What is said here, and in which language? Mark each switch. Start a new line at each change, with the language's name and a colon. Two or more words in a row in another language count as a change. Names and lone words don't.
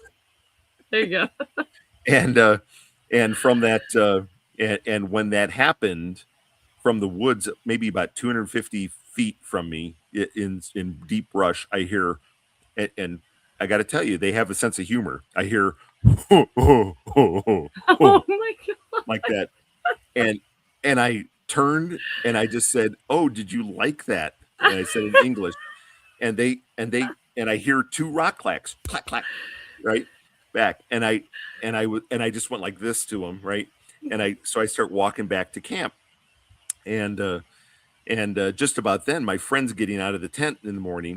English: There you go. And from that, and when that happened, from the woods, maybe about 250 feet from me, in deep brush, I hear, and I got to tell you, they have a sense of humor. I hear, ho, ho, ho, ho, Oh ho, my god. like that, and I turned and I just said, "Oh, did you like that?" And I said in English, and I hear two rock clacks, clack clack, right back, and I just went like this to him, right, so I start walking back to camp, and just about then, my friend's getting out of the tent in the morning.